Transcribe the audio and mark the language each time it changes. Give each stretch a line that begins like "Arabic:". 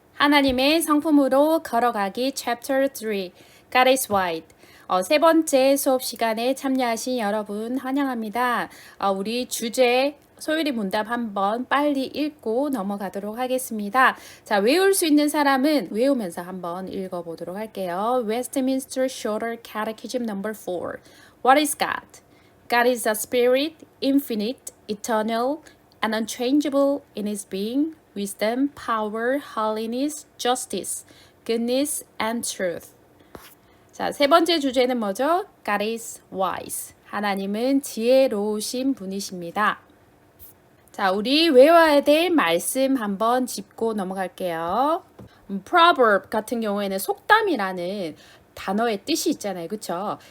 Korean: 하나님의 성품으로 걸어가기
English: Chapter 3 God is White.
Korean: 세 번째 수업 시간에 참여하신 여러분 환영합니다. 우리 주제 소율이 문답 한번 빨리 읽고 넘어가도록 하겠습니다. 자, 외울 수 있는 사람은 외우면서 한번 읽어보도록 할게요.
English: Westminster Shorter Catechism number 4. What is God? God is a spirit, infinite, eternal, and unchangeable in his being, wisdom, power, holiness, justice, goodness, and truth.
Korean: 자, 세 번째 주제는 뭐죠?
English: God is wise.
Korean: 하나님은 지혜로우신 분이십니다. 자, 우리 외워야 될 말씀 한번 짚고 넘어갈게요. proverb 같은 경우에는 속담이라는 단어의 뜻이 있잖아요. 그쵸?